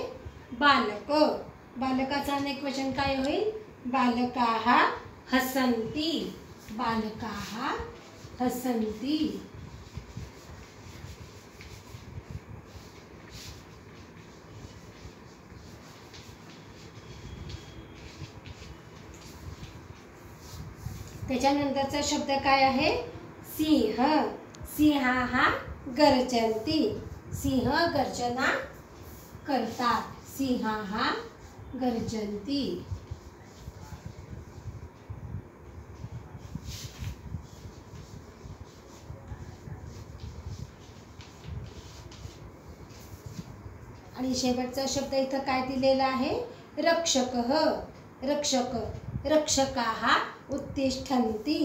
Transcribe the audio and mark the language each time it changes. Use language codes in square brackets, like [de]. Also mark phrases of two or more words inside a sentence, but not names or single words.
[mr] बालक. बालकाचं अनेक वचन काय होईल? [sa] बालकाः हसन्ति. बालकाः हसन्ति. [mr] त्याच्यानंतरचा शब्द काय आहे? [sa] सिंह. सिंहाः गर्जन्ति. [mr] सिंह गर्जना करतात. [sa] सिंहाः गर्जन्ति. [mr] आणि शेवटचा शब्द इथं काय दिलेला आहे? [sa] रक्षकः. रक्षक. रक्षकाः उत्तिष्ठन्ति.